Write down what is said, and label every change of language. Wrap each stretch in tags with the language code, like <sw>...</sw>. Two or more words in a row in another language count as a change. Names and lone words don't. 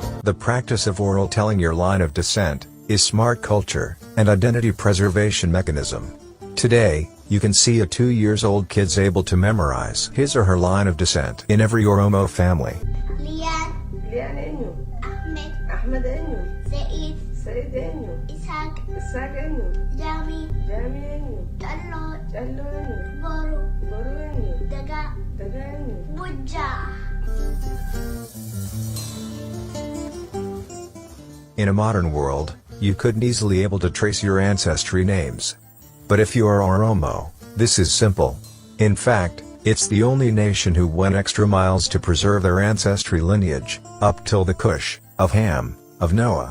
<en>The practice of oral telling your line of descent is smart culture and identity preservation mechanism. Today, you can see a 2-year-old kid's able to memorize his or her line of descent in every Oromo family.</en> <om>Lian enyo, Ahmed enyo, Said enyo, Ishaq enyo, Jami enyo, Jallo enyo, Boru enyo, Daga enyo, Bujja.</om> <en>In a modern world, you couldn't easily able to trace your ancestry names. But if you are Oromo, this is simple. In fact, it's the only nation who went extra miles to preserve their ancestry lineage, up till the Cush, of Ham, of Noah.</en>